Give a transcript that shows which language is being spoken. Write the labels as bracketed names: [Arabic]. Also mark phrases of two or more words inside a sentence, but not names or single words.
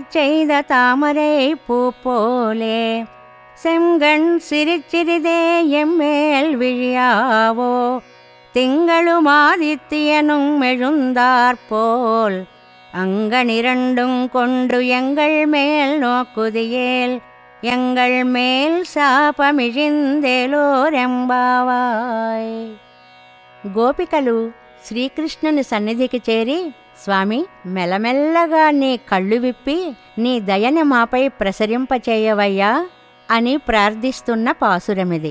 [Tamil] செய்த தாமரை பூ போலே, செங்கண் சிரிச்சிறிதே எம்மேல் விழியாவோ திங்களும் ஆதித்தியனும் எழுந்தாற்போல் அங்கனிரண்டும் கொண்டு எங்கள் மேல் நோக்குதியேல் எங்கள் மேல் శాపమిజిందేలోరెంబావాయ్. [Telugu] గోపికలు శ్రీకృష్ణుని సన్నిధికి చేరి, స్వామి, మెల్లమెల్లగా నీ కళ్ళు విప్పి నీ దయని మాపై ప్రసరింపచేయవయ్యా అని ప్రార్థిస్తున్న పాసురమిది.